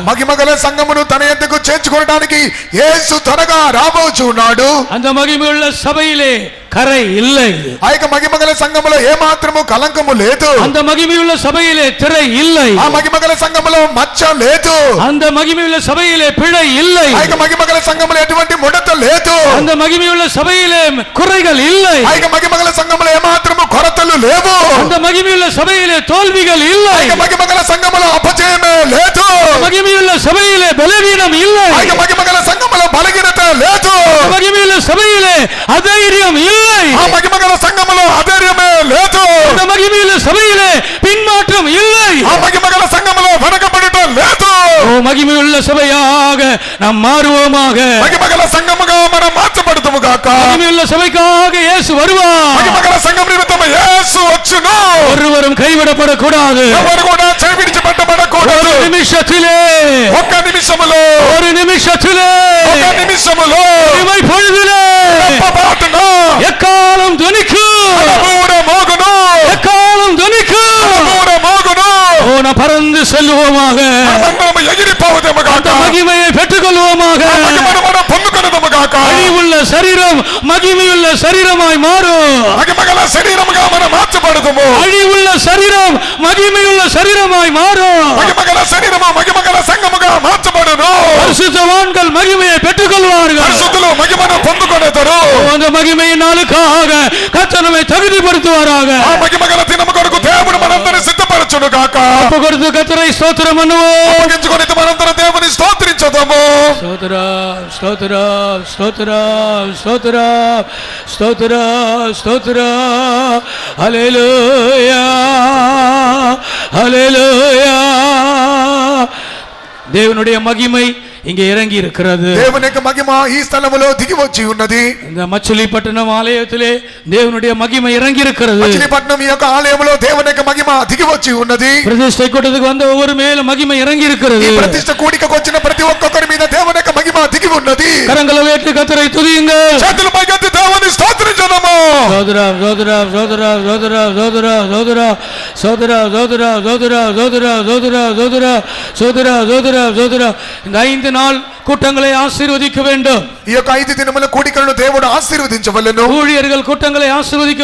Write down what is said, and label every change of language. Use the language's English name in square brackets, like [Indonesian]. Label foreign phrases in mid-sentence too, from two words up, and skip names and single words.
[Telugu] మహిమగల సంఘమును తన యొద్దకు చేర్చుకోవడానికి యేసు త్వరగా రాబోచున్నాడు. [Tamil] அந்த மகிமையுள்ள சபையிலே கரை இல்லை. [Telugu] ఆ యొక్క మహిమగల సంఘములో ఏ మాత్రము కలంకము లేదు. [Tamil] அந்த மகிமையுள்ள சபையிலே திரை இல்லை. [Telugu] ఆ మహిమగల సంఘములో మచ్చ లేదు. [Tamil] அந்த மகிமையுள்ள சபையிலே பிழை இல்லை. [Telugu] ఆ యొక్క మహిమగల సంఘములో ఎటువంటి ముడత లేదు. [Tamil] அந்த மகிமையுள்ள சபையிலே குறைகள் இல்லை. [Telugu] ఆ యొక్క మహిమగల సంఘములో ఏ మాత్రము కొరతలు లేవు. [Tamil] அந்த மகிமையுள்ள சபையிலே தோல்விகள் இல்லை. [Telugu] ఆ యొక్క మహిమగల సంఘములో అపజయమే లేదు. [Tamil] மகிமையுள்ள சபையிலே பலவீனம் இல்லை. [Telugu] ఆ యొక్క మహిమగల సంఘములో బలహీనత లేదు. [Tamil] மகிமையுள்ள சபையிலே அதைரியம் இல்லை. [Telugu] ఆ మహిమగల సంఘములో అధైర్యమే లేదు. [Tamil] அந்த மகிமையுள்ள சபையிலே பின்மாற்றம் இல்லை. [Telugu] ఆ మహిమగల సంఘములో వెనకబడుట లేదు. [Tamil] ஓ மகிமையுள்ள சபையாக நாம் மாறுவோமாக. [Telugu] మహిమగల సంఘముగా మనం మార్చబడుదుము గాక. [Tamil] மகிமையுள்ள சபைக்காக இயேசு வருவார். [Telugu] మహిమగల సంఘం నిమిత్తము యేసు వచ్చును. [Tamil] ஒருவரும் கைவிடப்படக்கூடாது. [Telugu] ఎవరు కూడా చెవిడిచిపెట్టబడకూడదు. [Tamil] ஒரு நிமிஷத்திலே, [Telugu] ఒక్క నిమిషములో, [Tamil] ஒரு நிமிஷத்திலே, [Telugu] ఒక్క నిమిషములో [Tamil] இமை பொழுதிலே [Telugu] పాటును [Tamil] எக்காலம் துணிக்கும், [Telugu] మూడ మోగును, [Tamil] எக்காலம் துணிக்கும். [Telugu] మూడ మోగును. [Tamil] ஓ நாம் பறந்து செல்லுவோமாக. [Telugu] మనము ఎగిరిపోవుదము గాక. [Tamil] அந்த மகிமையை பெற்றுக்கொள்வோமாக. [Telugu] మహిమను మనం పొందుకొనుదము గాక. [Tamil] அழிவுள்ள சரீரம் மகிமையுள்ள சரீரமாய் மாறும். [Telugu] మహిమగల శరీరముగా మనం మార్చబడుదుము. [Tamil] அழிவுள்ள சரீரம் மகிமையுள்ள சரீரமாய் மாறும். [Telugu] మహిమగల శరీరము మహిమగల సంఘముగా మార్చబడును. [Tamil] பரிசுத்தவான்கள் மகிமையை பெற்றுக்கொள்வார்கள். [Telugu] పరిశుద్ధులు మహిమను పొందుకొనెదరు. [Tamil] அந்த மகிமையின் நாளுக்காக கர்த்தர் நம்மை தகுதிப்படுத்துவாராக. [Telugu] ఆ మహిమగల దినము కొరకు దేవుడు మనందరిని సిద్ధపరచును గాక. [Tamil] அப்ப கொடுத்து கர்த்தரை ஸ்தோத்திரம் பண்ணுவோம். [Telugu] అప్పగించుకొని మనందరం దేవుని స్తోత్రించుదాము. [Tamil] ஸ்தோத்திரம் ஸ்தோத்திரம் ஸ்தோத்திரம் ஸ்தோத்திரம் ஸ்தோத்திரம் ஸ்தோத்திரம். ஹல்லேலூயா ஹல்லேலூயா. தேவனுடைய மகிமை இங்கே இறங்கி இருக்கிறது. [Telugu] దేవుని యొక్క మహిమ ఈ స్థలములో దిగి వచ్చి ఉన్నది. [Tamil] இந்த மச்சிலிப்பட்டினம் ஆலயத்திலே தேவனுடைய மகிமை இறங்கி இருக்கிறது. [Telugu] మచిలీపట్నం ఈ యొక్క ఆలయములో దేవుని యొక్క మహిమ దిగి వచ్చి ఉన్నది. [Tamil] பிரதிஷ்டை கூட்டத்துக்கு வந்த ஒவ்வொரு மேல மகிமை இறங்கி இருக்கிறது. [Telugu] ఈ ప్రతిష్ఠ కూడికకు వచ్చిన ప్రతి ఒక్కొక్కరి మీద దేవుని యొక్క మహిమ దిగి ఉన్నది. [Tamil] கரங்களை உயர்த்தி கர்த்தரை துதியுங்கள். [Telugu] చేతులు పైకెత్తి దేవుని స్తోత్రించుదాము. [Tamil] சோதரம் சோதரம் சோதரம் சோதரம் சோதரம் சோதரம் சோதரம் சோதரம் சோதரம் சோதரம் சோதரம் சோதரம் சோதரம் சோதரம் சோதரம். இந்த 5 நாள் கூட்டங்களை ஆசீர்வதிக்க வேண்டும். [Telugu] ఈ యొక్క 5 దినముల కూడికలను దేవుడు ఆశీర్వదించవలెను. [Tamil] ஊழியர்கள் கூட்டங்களை ஆசீர்வதிக்க